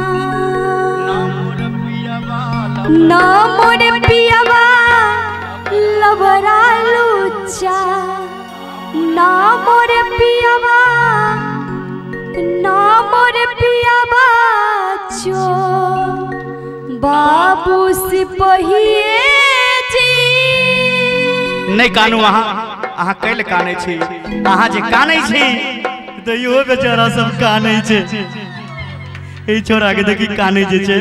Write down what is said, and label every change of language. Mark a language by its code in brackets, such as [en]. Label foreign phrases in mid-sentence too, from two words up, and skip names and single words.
[mai] ना मोर पियबा लबरा लुच्चा। ना मोर पियबा ना मोर पियबा चो। बाबू सिपहिए जी नहीं कानू अहाँ कैल काने छी। अहाँ जे काने छी तो यो बेचारा सब काने छे। ए छोरा के देखी काने जे छे।